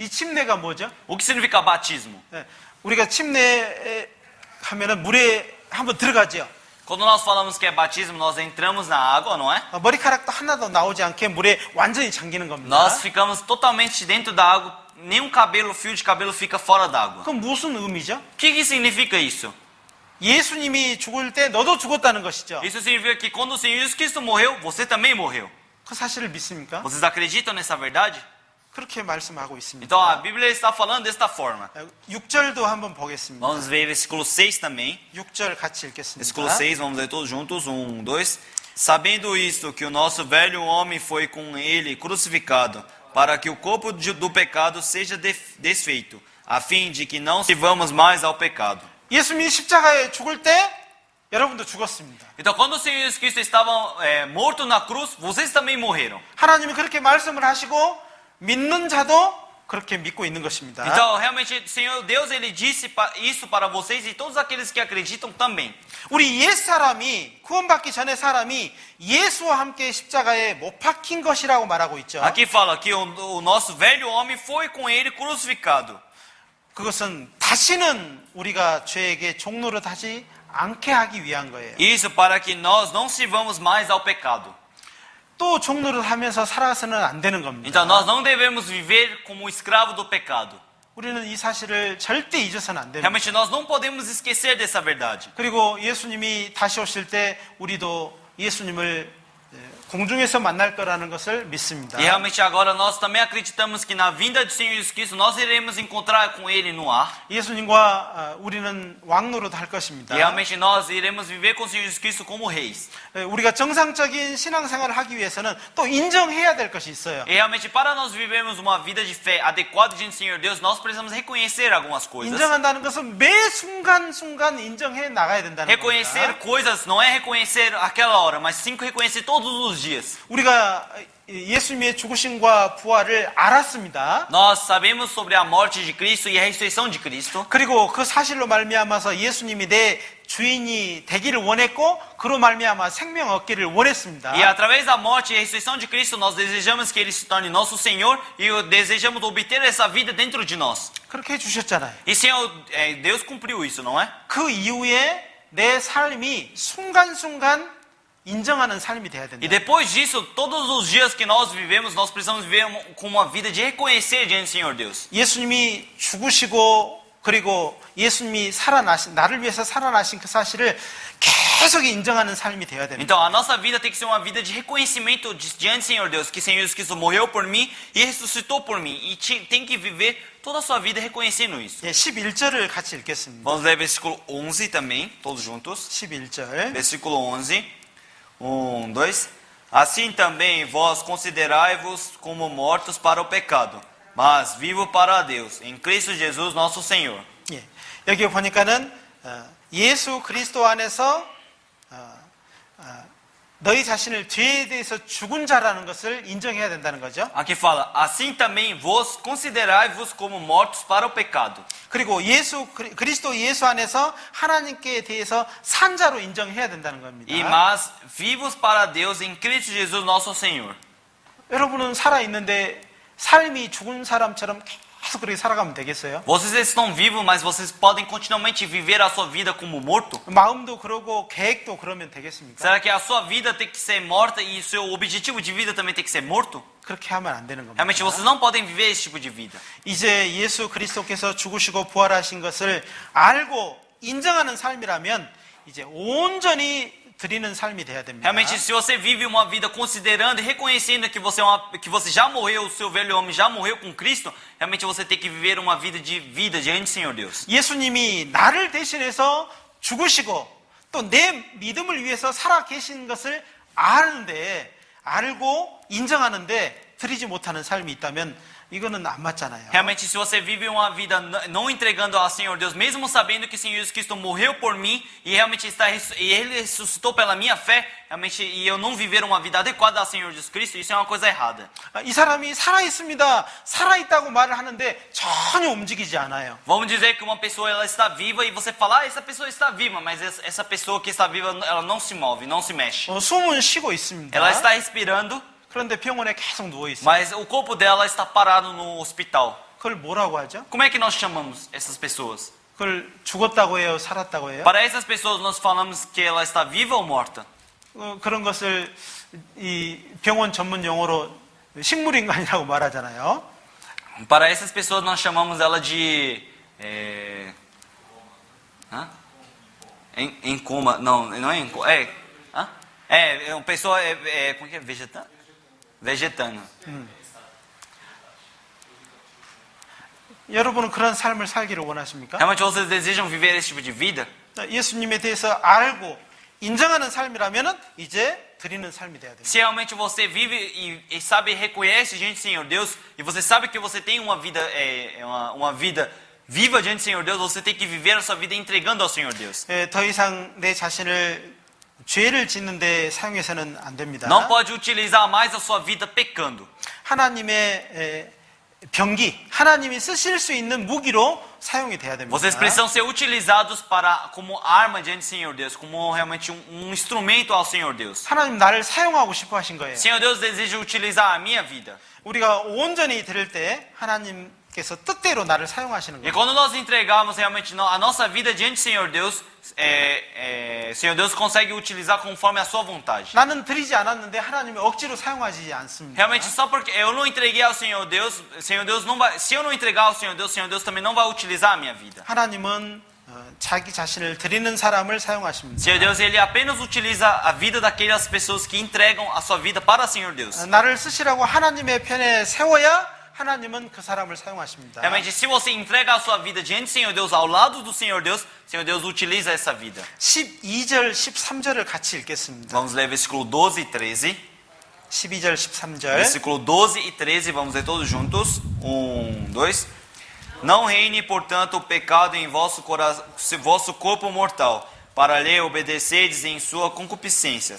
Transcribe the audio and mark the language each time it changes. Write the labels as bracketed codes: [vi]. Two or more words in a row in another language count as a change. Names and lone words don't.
[ko] 이 침례가 뭐죠? [pt] O que significa batismo? [ko] 우리가 침례 하면은 물에 한번 들어가죠. [pt] Quando nós falamos que é batismo, nós entramos na água, não é? [ko] 머리카락도 하나도 나오지 않게 물에 완전히 잠기는 겁니다. [pt] Nós ficamos totalmente dentro da água, nenhum fio de cabelo fica fora d'água. [ko] 그럼 무슨 의미죠? [pt] O que significa isso? [ko] 예수님이 죽을 때 너도 죽었다는 것이죠. [pt] Isso significa que quando o Senhor Jesus Cristo morreu, você também morreu. [ko] 그 사실을 믿습니까? [pt] Vocês acreditam nessa verdade? [ko] 그렇게 말씀하고 있습니다. [pt] Então a Bíblia está falando desta forma. [ko] 6절도 한번 보겠습니다. [pt] Vamos ver versículo 6 também. [ko] 6절 같이 읽겠습니다. [pt] Versículo 6, vamos ler todos juntos. 1, 2. Sabendo isto, que o nosso velho homem foi com ele crucificado, para que o corpo do pecado seja desfeito, a fim de que não sirvamos mais ao pecado. [ko] 예수님이 십자가에 죽을 때 여러분도 죽었습니다. [pt] Então, quando o Senhor Jesus Cristo estava morto na cruz, vocês também morreram. [ko] 하나님이 그렇게 말씀을 하시고 믿는 자도 그렇게 믿고 있는 것입니다. [pt] Então, realmente, o Senhor Deus ele disse isso para vocês e todos aqueles que acreditam também. [ko] 우리 옛사람이 구원받기 전에 사람이 예수와 함께 십자가에 못 박힌 것이라고 말하고 있죠. [pt] Aqui fala que o nosso velho homem foi com ele crucificado. [ko] 그것은 다시는 우리가 죄에게 종노릇하지 않게 하기 위한 거예요. [pt] Isso para que nós não sirvamos mais ao pecado. [ko] 또 종노릇하면서 살아서는 안 되는 겁니다. [pt] Então nós não devemos viver como escravo do pecado. [ko] 우리는 이 사실을 절대 잊어서는 안 됩니다. [pt] Realmente nós não podemos esquecer dessa verdade. [ko] 그리고 예수님이 다시 오실 때 우리도 예수님을 공중에서 만날 거라는 것을 믿습니다. [pt] E realmente agora nós também acreditamos que na vinda do Senhor Jesus Cristo nós iremos encontrar com Ele no ar. [ko] 예수님과 우리는 왕노릇 할 것입니다. [pt] E realmente nós iremos viver com o Senhor Jesus Cristo como reis. [ko] 우리가 정상적인 신앙생활을 하기 위해서는 또 인정해야 될 것이 있어요. [pt] E realmente para nós vivermos uma vida de fé adequada diante do Senhor Deus, nós precisamos reconhecer algumas coisas. [ko] 인정한다는 것은 매 순간순간 인정해 나가야 된다는 [pt] Reconhecer [ko] 겁니다. [pt] coisas não é reconhecer aquela hora, mas sim reconhecer todos os dias. [ko] 우리가 예수님의 죽으심과 부활을 알았습니다. [pt] Nós sabemos sobre a morte de Cristo e a ressurreição de Cristo. [ko] 그리고 그 사실로 말미암아서 예수님이 내 주인이 되기를 원했고 그로 말미암아 생명 얻기를 원했습니다. [pt] E através da morte e ressurreição de Cristo, nós desejamos que Ele se torne nosso Senhor e desejamos obter essa vida dentro de nós. [ko] 그렇게 해주셨잖아요. [pt] E Senhor, Deus cumpriu isso, não é? [ko] 그 이후에 내 삶이 순간순간 인정하는 삶이 돼야 된다. [pt] E depois disso, todos os dias que nós vivemos, nós precisamos viver com uma vida de reconhecer diante do Senhor Deus. [ko] 예수님이 죽으시고 그리고 예수님이 살아나신 나를 위해서 살아나신 그 사실을 계속 인정하는 삶이 돼야 됩니다. [pt] Então, a nossa vida tem que ser uma vida de reconhecimento diante do Senhor Deus, que o Senhor Jesus Cristo morreu por mim e ressuscitou por mim. E tem que viver toda a sua vida reconhecendo isso. [ko] 예, 11절을 같이 읽겠습니다. [pt] Vamos ler versículo 11 também, todos juntos. [ko] 11절. [pt] Versículo 11. 1, 2. Assim também vós considerai-vos como mortos para o pecado, mas vivos para Deus, em Cristo Jesus nosso Senhor. [ko] 예, 여기 보니까는 예수 그리스도 안에서 너희 자신을 죄에 대해서 죽은 자라는 것을 인정해야 된다는 거죠. [pt] Aqui fala, assim também vós considerai-vos como mortos para o pecado. [ko] 그리고 그리스도 예수 안에서 하나님께 대해서 산 자로 인정해야 된다는 겁니다. [pt] E mas vivos para Deus em Cristo Jesus nosso Senhor. [ko] 여러분은 살아 있는데 삶이 죽은 사람처럼 계속 그렇게 살아가면 되겠어요? [pt] Vocês estão vivos, mas vocês podem continuamente viver a sua vida como morto? [ko] 마음도 그러고 계획도 그러면 되겠습니까? [pt] Será que a sua vida tem que ser morta e o seu objetivo de vida também tem que ser morto? [ko] 그렇게 하면 안 되는 겁니다. [pt] Realmente vocês não podem viver esse tipo de vida. [ko] 이제 예수 그리스도께서 죽으시고 부활하신 것을 알고 인정하는 삶이라면 이제 온전히 드리는 삶이 돼야 됩니다. [pt] Realmente, se você vive uma vida considerando e reconhecendo que você já morreu, o seu velho homem já morreu com Cristo, realmente você tem que viver uma vida diante do Senhor Deus. [ko] 예수님이 나를 대신해서 죽으시고 또 내 믿음을 위해서 살아 계신 것을 아는데 알고 인정하는데 드리지 못하는 삶이 있다면 이거는 안 맞잖아요. [pt] Realmente, se você vive uma vida não entregando ao Senhor Deus, mesmo sabendo que o Senhor Jesus Cristo morreu por mim e realmente Ele ressuscitou pela minha fé, realmente, e eu não viver uma vida adequada ao Senhor Jesus Cristo, isso é uma coisa errada. [ko] 이 사람이 살아 있습니다. 살아 있다고 말을 하는데 전혀 움직이지 않아요. [pt] Vamos dizer que uma pessoa ela está viva e você fala, essa pessoa está viva, mas essa pessoa que está viva, ela não se move, não se mexe. [ko] 숨은 쉬고 있습니다. [pt] Ela está respirando, [ko] 그런데 병원에 계속 누워 있어요. [pt] mas o corpo dela está parado no hospital. [ko] 그걸 뭐라고 하죠? [pt] Como é que nós chamamos essas pessoas? [ko] 그걸 죽었다고 해요, 살았다고 해요? [pt] Para essas pessoas nós falamos que ela está viva ou morta. [ko] 그런 것을 이 병원 전문 용어로 식물인간이라고 말하잖아요. [pt] Para essas pessoas nós chamamos ela de em coma. Não é em coma. É uma pessoa como é que é? Vegetana. [ko] 여러분은 그런 삶을 살기를 원하십니까? [pt] Realmente vocês desejam viver esse tipo de vida? [ko] 예수님에 대해서 알고 인정하는 삶이라면은 이제 드리는 삶이 돼야 돼요. [pt] Se realmente você vive e sabe, reconhece diante do Senhor Deus, e você sabe que você tem uma vida, uma vida viva diante do Senhor Deus, você tem que viver a sua vida entregando ao Senhor Deus. [ko] 더 이상 내 자신을 죄를 짓는 데 사용해서는 안 됩니다. [pt] Não pode utilizar mais a sua vida pecando. [ko] 하나님의 병기, 하나님이 쓰실 수 있는 무기로 사용이 돼야 됩니다. [pt] Vocês precisam ser utilizados como arma diante do Senhor Deus, como realmente instrumento ao Senhor Deus. [ko] 하나님 나를 사용하고 싶어 하신 거예요. [pt] Senhor Deus deseja utilizar a minha vida. [ko] 우리가 온전히 드릴 때 하나님께서 뜻대로 나를 사용하시는 [pt] E [ko] 거예요. [pt] quando nós entregamos realmente a nossa vida diante do Senhor Deus, Senhor Deus consegue utilizar conforme a sua vontade. [ko] 나는 드리지 않았는데 하나님이 억지로 사용하지 않습니다. [pt] Realmente só porque eu não entreguei ao Senhor Deus não vai. Se eu não entregar ao Senhor Deus também não vai utilizar a minha vida. [ko] 하나님은 자기 자신을 드리는 사람을 사용하십니다. [pt] Senhor Deus, ele apenas utiliza a vida daquelas pessoas que entregam a sua vida para o Senhor Deus. [ko] 나를 쓰시라고 하나님의 편에 세워야 하나님은 그 사람을 사용하십니다. [pt] Realmente, se você entrega a sua vida diante do Senhor Deus, ao lado do Senhor Deus utiliza essa vida. [ko] 12절, 13절을 같이 읽겠습니다. [pt] Vamos ler versículo 12 e 13. [ko] 12절, 13절. [pt] Versículo 12 e 13, vamos ler todos juntos. 1, 2. Não reine, portanto, o pecado em vosso corpo mortal, para lhe obedecedes em suas concupiscências.